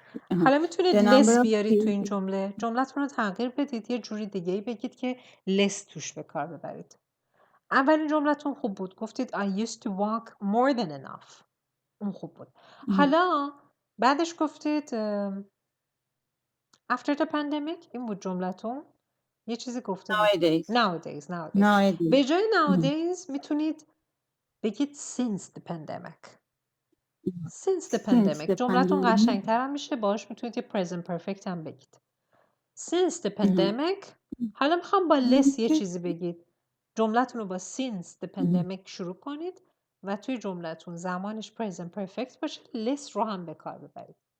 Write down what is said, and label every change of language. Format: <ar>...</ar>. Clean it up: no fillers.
<fa>حالا میتونید less بیارید تو این جمله. جملتون رو تغییر بدید. یه جوری دیگه ای بگید که less توش به کار ببرید. اولین جملتون خوب بود. گفتید</fa> <en>I used to walk more than enough.</en> <fa>اون خوب بود. حالا بعدش گفتید</fa> <en>after the pandemic.</en> <fa>این بود جملتون. یه چیزی گفته بود.</fa> <en>Nowadays.</en> <fa>به جای nowadays میتونید بگید</fa> <en>since the pandemic. Since the pandemic.</en> <fa>جملتون قشنگتر هم میشه. باهاش میتونید یه present perfect هم بگید.</fa> <en>Since the pandemic.</en> <fa>حالا میخوام با less یه چیزی بگید. جملتون رو با</fa> <en>since the pandemic</en> <fa>شروع کنید و توی جملتون زمانش present perfect باشه. less رو هم به کار ببرید.</fa>